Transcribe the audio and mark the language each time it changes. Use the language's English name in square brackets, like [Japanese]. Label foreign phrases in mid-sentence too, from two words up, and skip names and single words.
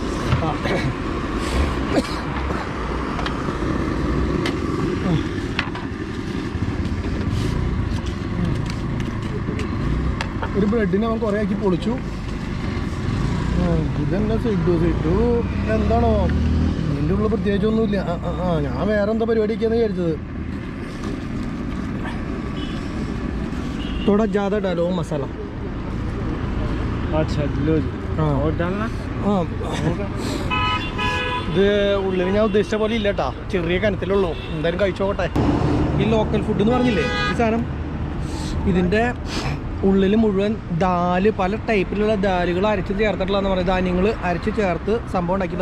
[Malayalam] ഒരു ബ്രെഡിനെ അവൻ കുറേ ആക്കി പൊളിച്ചു. ഇതെന്നെ സിഡ്ഡു എന്താണോ ഇതിൻ്റെ ഉള്ളിൽ പ്രത്യേകിച്ചൊന്നുമില്ല. ഞാൻ വേറെ എന്താ പരിപാടിയൊക്കെയാന്ന് വിചാരിച്ചത്. [Hindi] थोड़ा ज़्यादा डालो मसाला. अच्छा लो और डालना. [Malayalam] ഇത് ഉള്ളിൽ ഞാൻ ഉദ്ദേശിച്ച പോലെ ഇല്ല കേട്ടോ, ചെറിയ കനത്തിലുള്ളൂ. എന്തായാലും കഴിച്ചോട്ടെ. ഈ [English] local food [Malayalam] എന്ന് പറഞ്ഞില്ലേ ഈ സാധനം, ഇതിൻ്റെ ഉള്ളിൽ മുഴുവൻ ദാല്, പല ടൈപ്പിലുള്ള ദാലുകൾ അരച്ച് ചേർത്തിട്ടുള്ളതെന്ന് പറയുന്നത്, ധാന്യങ്ങൾ അരച്ച് ചേർത്ത് സംഭവം ഉണ്ടാക്കിയത്.